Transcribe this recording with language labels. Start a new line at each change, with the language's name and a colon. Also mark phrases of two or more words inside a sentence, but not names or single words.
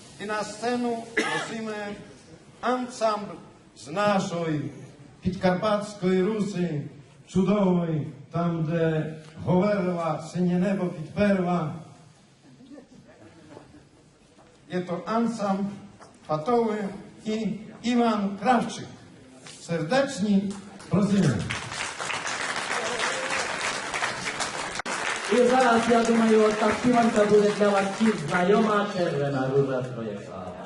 Slovak: na scénu prosíme ansambl z našej
Ukrainian: Підкарпатської Руси, чудової, там, де говерла синє небо підперла. Є то ансамбль Фатови і Іван Кравчик. Сердечні просимо.
Polish: I zaraz, ja думаю, ta śpiewanka będzie dla was ci znajoma, Czerwona Róża Twoja.